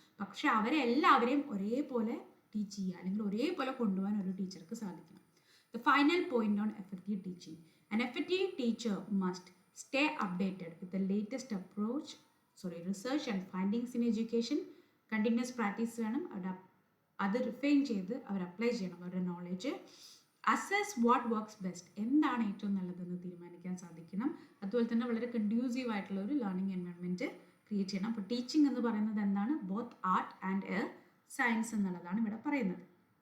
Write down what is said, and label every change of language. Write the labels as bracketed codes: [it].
[ml] പക്ഷെ അവരെല്ലാവരെയും ഒരേപോലെ ടീച്ച് ചെയ്യുക അല്ലെങ്കിൽ ഒരേപോലെ കൊണ്ടുപോകാൻ ഒരു ടീച്ചർക്ക് സാധിക്കണം. [en] The final point on effective teaching. An effective teacher must stay updated with the latest research and findings in education. Continuous practice [ml] വേണം. അത് റിഫൈൻ ചെയ്ത് അവർ അപ്ലൈ ചെയ്യണം അവരുടെ knowledge. [en] assess what works best, [ml] എന്താണ് ഏറ്റവും നല്ലതെന്ന് തീരുമാനിക്കാൻ സാധിക്കണം. അതുപോലെ തന്നെ വളരെ കൺഡ്യൂസീവ് ആയിട്ടുള്ള ഒരു ലേണിംഗ് എൻവയോൺമെൻറ്റ് ക്രിയേറ്റ് ചെയ്യണം. അപ്പോൾ ടീച്ചിങ് എന്ന് പറയുന്നത് എന്താണ്? [en] both art and science [ml] എന്നുള്ളതാണ് ഇവിടെ പറയുന്നത്.